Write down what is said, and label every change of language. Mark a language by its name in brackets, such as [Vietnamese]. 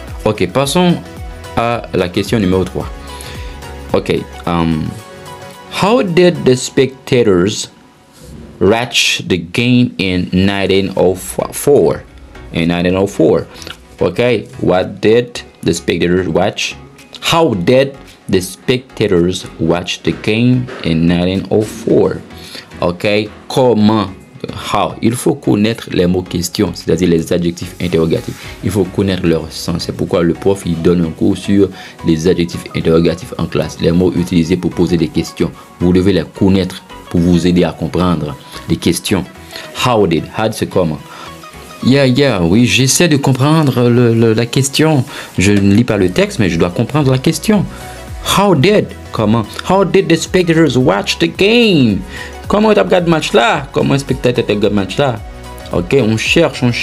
[French] Ok, passons à la question numéro 3. Ok. [English] How did the spectators watch the game in 1904? In 1904. Okay, what did the spectators watch? How did the spectators watch the game in 1904? [French] Okay, comment? [English] How? [French] Il faut connaître les mots questions, c'est-à-dire les adjectifs interrogatifs. Il faut connaître leur sens. C'est pourquoi le prof il donne un cours sur les adjectifs interrogatifs en classe. Les mots utilisés pour poser des questions. Vous devez les connaître pour vous aider à comprendre les questions. [English] How did? How [French] c'est comment? Oui, j'essaie de comprendre la question. Je ne lis pas le texte, mais je dois comprendre la question. [English] How did? [French] Comment? [English] How did the spectators watch the game? [French] Comment tu as regardé le match là? Comment un spectateur a regardé le match là? Ok, on cherche.